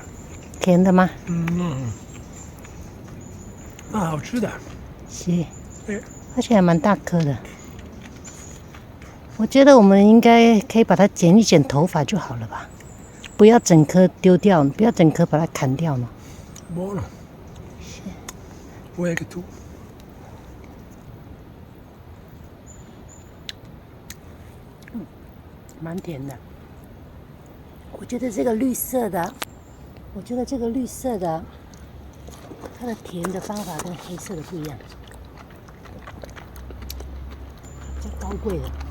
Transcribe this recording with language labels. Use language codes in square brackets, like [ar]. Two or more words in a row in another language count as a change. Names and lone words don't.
[zh] 甜的吗？好吃的。是。而且还蛮大颗的。我觉得我们应该可以把它剪一剪头发就好了吧，不要整颗丢掉，不要整颗把它砍掉嘛。 [it] Buono. Vuoi anche tu? [zh] 蛮甜的。我觉得这个绿色的，它的甜的方法跟黑色的不一样，比较高贵的。